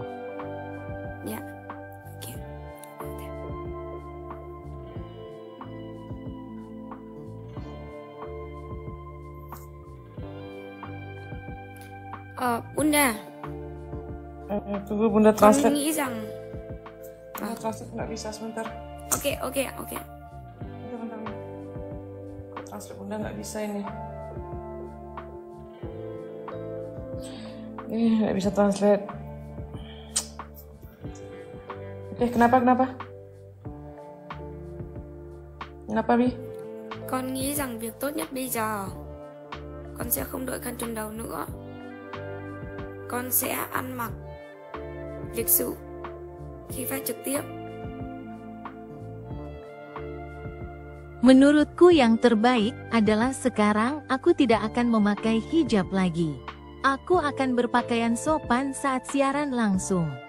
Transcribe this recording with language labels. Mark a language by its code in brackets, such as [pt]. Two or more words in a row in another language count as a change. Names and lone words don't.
[id] Ya. Oke. Bunda. Tunggu Bunda translate. [vi] Con nghĩ rằng [id] Bunda translate nggak bisa sebentar. Oke. Bentar. Translate Bunda nggak bisa ini. Nggak bisa translate. Oke, kenapa? Kenapa, Bi? [vi] Con nghĩ rằng việc tốt nhất bây giờ con sẽ không đội khăn trùm đầu nữa. Con sẽ ăn mặc lịch sự khi phát trực tiếp. [id] Menurutku yang terbaik adalah sekarang aku tidak akan memakai hijab lagi. Aku akan berpakaian sopan saat siaran langsung.